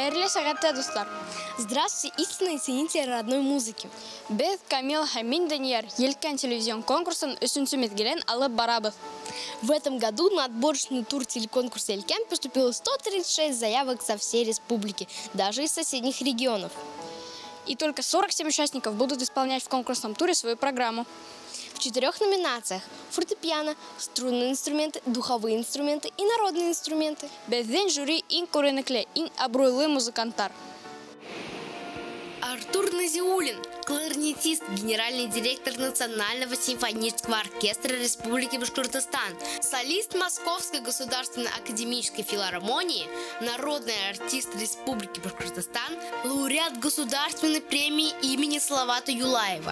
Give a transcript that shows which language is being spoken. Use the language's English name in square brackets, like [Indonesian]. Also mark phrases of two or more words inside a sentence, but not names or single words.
[Tatar] сәгатьтә, дуслар! [Russian] Здравствуйте, истинные ценители родной музыки! [Tatar] Без Камил Хамин Данияр Елкан телевизион конкурсын 3-нче мезгилен алып барабыз. [Russian] В этом году на отборочный тур телеконкурса Елкан поступило 136 заявок со всей республики, даже из соседних регионов. И только 47 участников будут исполнять в конкурсном туре свою программу. В 4 номинациях – фортепиано, струнные инструменты, духовые инструменты и народные инструменты. [Tatar] Безден жюри ин көренекле, ин абруйлы музыканттар. [Russian] Артур Назиуллин, кларнетист, генеральный директор Национального симфонического оркестра Республики Башкортостан, солист Московской государственной академической филармонии, народный артист Республики Башкортостан, лауреат государственной премии имени Салавата Юлаева.